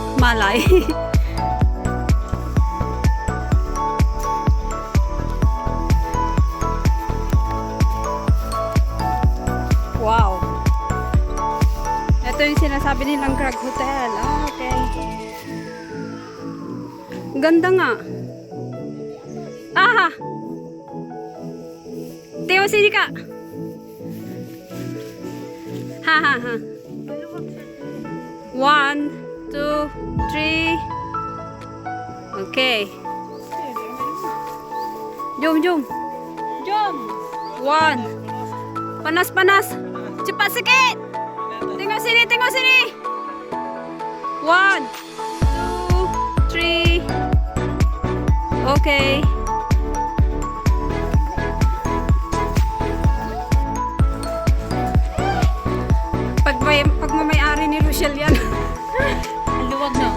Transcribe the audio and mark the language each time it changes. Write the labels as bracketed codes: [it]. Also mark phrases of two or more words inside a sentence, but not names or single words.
[tl] malay. Wow. Ito yung sinasabi nilang Crag Hotel. Ah, okay. Ganda nga. [ms] Aha! Teo, sini ka. Ha ha ha. 1, 2, 3. Okay. Jom, jom. Jom! 1. Panas, panas. Cepat sikit. Tengok sini, tengok sini. 1, 2, 3. Okay. [tl] Pagmamayari ni Rochelle yan. Ang luwag na.